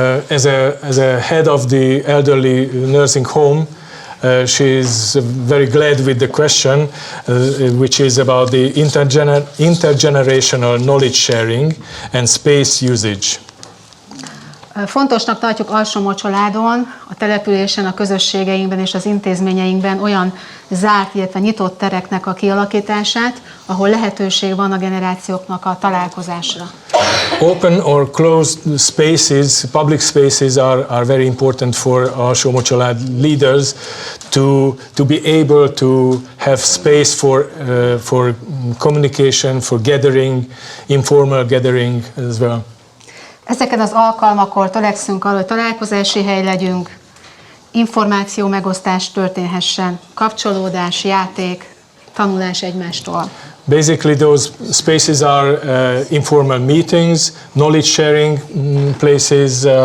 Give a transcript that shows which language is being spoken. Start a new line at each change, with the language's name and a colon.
English: As a head of the elderly nursing home, she is very glad with the question, which is about the intergenerational knowledge sharing and space usage.
Hungarian: Fontosnak tartjuk Alsómocsoládon, a településen, a közösségeinkben és az intézményeinkben olyan zárt, illetve nyitott tereknek a kialakítását, ahol lehetőség van a generációknak a találkozásra.
English: Open or closed spaces, public spaces are very important for Alsómocsolád leaders to be able to have space for communication, for gathering, informal gathering as well.
Hungarian: Ezeken az alkalmakkor törekszünk arra, hogy találkozási hely legyünk, információ megosztás történhessen, kapcsolódás, játék, tanulás egymástól.
English: Basically, those spaces are informal meetings, knowledge sharing places,